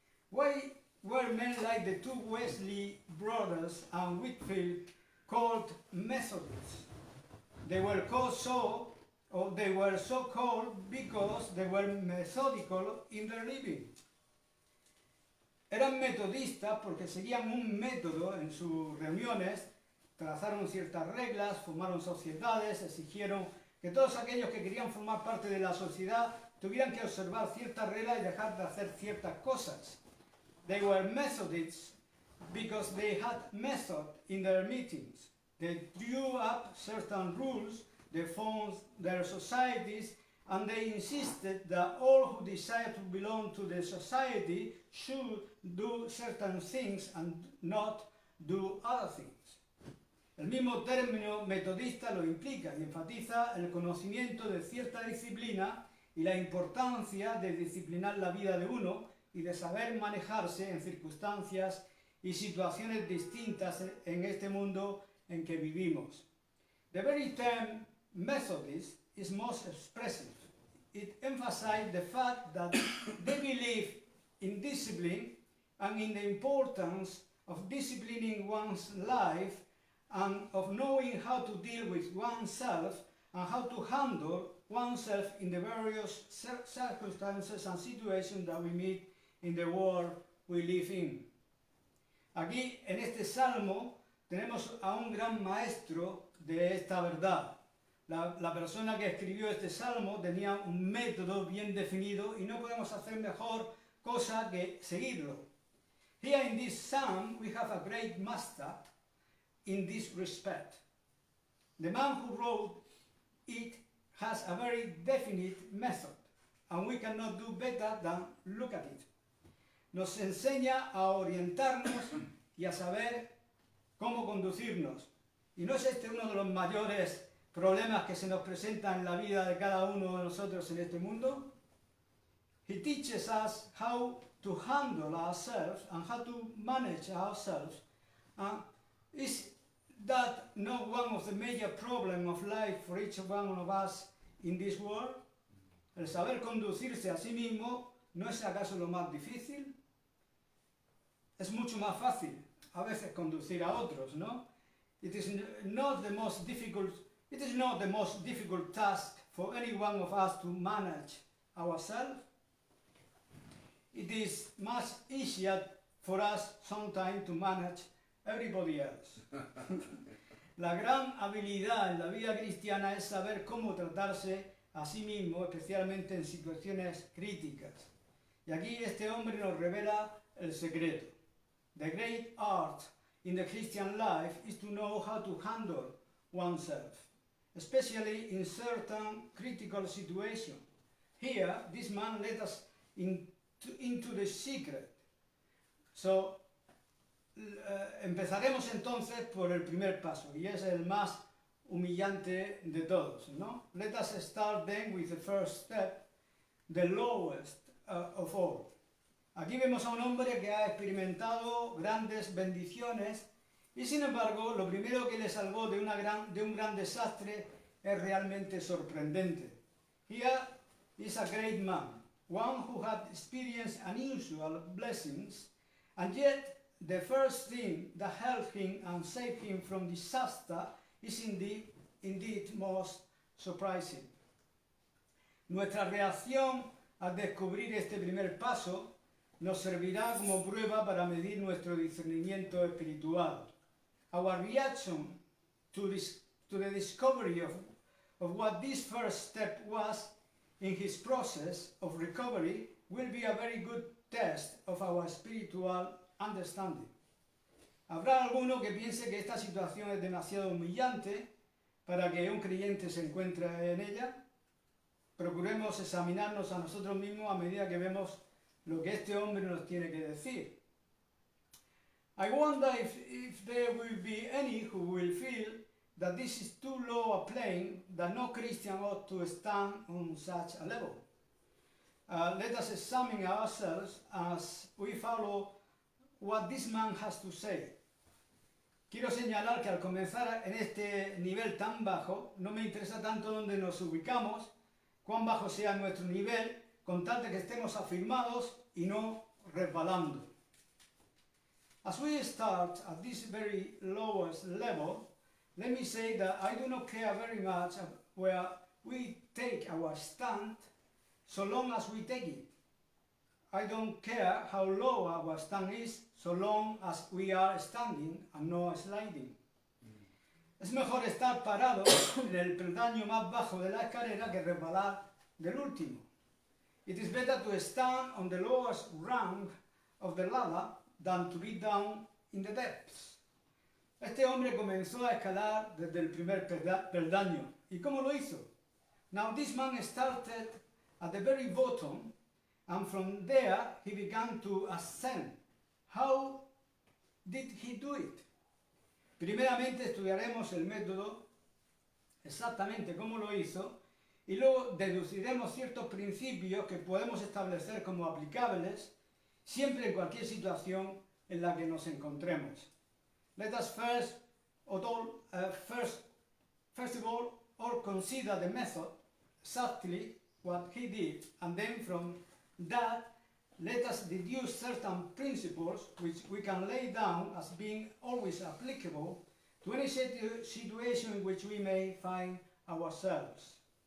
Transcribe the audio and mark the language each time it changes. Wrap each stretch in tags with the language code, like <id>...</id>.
<en>Why were men like the two Wesley brothers and Whitefield called Methodists? They were so called because they were methodical in their living.</en> <es>Eran metodistas porque seguían un método en sus reuniones, trazaron ciertas reglas, formaron sociedades, exigieron que todos aquellos que querían formar parte de la sociedad tuvieran que observar ciertas reglas y dejar de hacer ciertas cosas.</es> <en>They were Methodists because they had method in their meetings. They drew up certain rules, they formed their societies, and they insisted that all who desired to belong to the society should do certain things and not do other things.</en> <es>El mismo término metodista lo implica y enfatiza el conocimiento de cierta disciplina y la importancia de disciplinar la vida de uno y de saber manejarse en circunstancias y situaciones distintas en este mundo en que vivimos.</es> <en>The very term Methodist is most expressive. It emphasizes the fact that they believe in discipline and in the importance of disciplining one's life and of knowing how to deal with oneself and how to handle oneself in the various circumstances and situations that we meet in the world we live in.</en> <es>Aquí, en este salmo, tenemos a un gran maestro de esta verdad. La persona que escribió este salmo tenía un método bien definido y no podemos hacer mejor cosa que seguirlo.</es> <en>Here in this psalm we have a great master in this respect. The man who wrote it has a very definite method, and we cannot do better than look at it.</en> <es>Nos enseña a orientarnos y a saber cómo conducirnos. ¿Y no es este uno de los mayores problemas que se nos presentan en la vida de cada uno de nosotros en este mundo?</es> <en>He teaches us how to handle ourselves and how to manage ourselves. Is that not one of the major problems of life for each one of us in this world?</en> <es>el saber conducirse a sí mismo, ¿no es acaso lo más difícil? Es mucho más fácil a veces conducir a otros, ¿no?</es> <en>It is not the most difficult task for any one of us to manage ourselves. It is much easier for us sometimes to manage everybody else.</en> <es>La gran habilidad en la vida cristiana es saber cómo tratarse a sí mismo, especialmente en situaciones críticas. Y aquí este hombre nos revela el secreto.</es> <en>The great art in the Christian life is to know how to handle oneself, especially in certain critical situations. Here, this man led us into the secret.</en> <es>So, empezaremos entonces por el primer paso, y es el más humillante de todos, ¿no?</es> <en>Let us start then with the first step, the lowest of all.</en> <es>Aquí vemos a un hombre que ha experimentado grandes bendiciones y sin embargo lo primero que le salvó de un gran desastre es realmente sorprendente.</es> <en>Here is a great man, one who had experienced unusual blessings, and yet the first thing that helped him and saved him from disaster is indeed most surprising.</en> <es>Nuestra reacción al descubrir este primer paso nos servirá como prueba para medir nuestro discernimiento espiritual.</es> <en>Our reaction to the discovery of what this first step was in his process of recovery will be a very good test of our spiritual understanding.</en> <es>Habrá alguno que piense que esta situación es demasiado humillante para que un creyente se encuentre en ella. Procuremos examinarnos a nosotros mismos a medida que vemos lo que este hombre nos tiene que decir.</es> <en>I wonder if there will be any who will feel that this is too low a plane, that no Christian ought to stand on such a level. Let us examine ourselves as we follow what this man has to say.</en> <es>Quiero señalar que al comenzar en este nivel tan bajo, no me interesa tanto dónde nos ubicamos, cuán bajo sea nuestro nivel, con tal de que estemos afirmados y no resbalando.</es> <en>As we start at this very lowest level, let me say that I do not care very much where we take our stand, so long as we take it. I don't care how low our stand is, so long as we are standing and not sliding.</en> <es>Es mejor estar parado en el peldaño más bajo de la escalera que resbalar del último.</es> <en>It is better to stand on the lowest rung of the ladder than to be down in the depths.</en> <es>Este hombre comenzó a escalar desde el primer peldaño. ¿Y cómo lo hizo?</es> <en>Now this man started at the very bottom, and from there he began to ascend. How did he do it?</en> <es>Primeramente estudiaremos el método, exactamente cómo lo hizo, y luego deduciremos ciertos principios que podemos establecer como aplicables siempre en cualquier situación en la que nos encontremos.</es> <en>Let us first of all consider the method, exactly what he did, and then from that let us deduce certain principles which we can lay down as being always applicable to any situation in which we may find ourselves.</en>